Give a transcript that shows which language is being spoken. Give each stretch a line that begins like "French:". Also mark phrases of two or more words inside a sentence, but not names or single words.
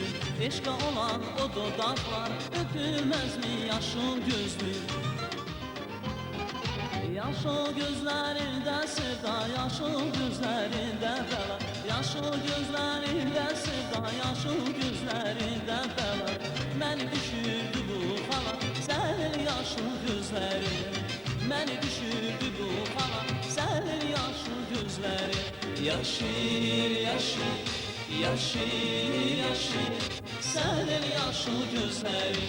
Turkish: Eşka olan o dudaklar, öpülmez mi yaşıl gözlü? Yaşıl gözlerinde sevda, yaşıl gözlerinde bela. Yaşıl gözlerinde sevda, yaşıl gözlerinde bela.
Azerbaijani: Məni düşürdü bu hala, sənin yaşıl gözlərin. Məni düşürdü bu hala, sənin yaşıl gözlərin. Yaşil, yaşil, yaşil, yaşil, sənin yaşıl gözlərin.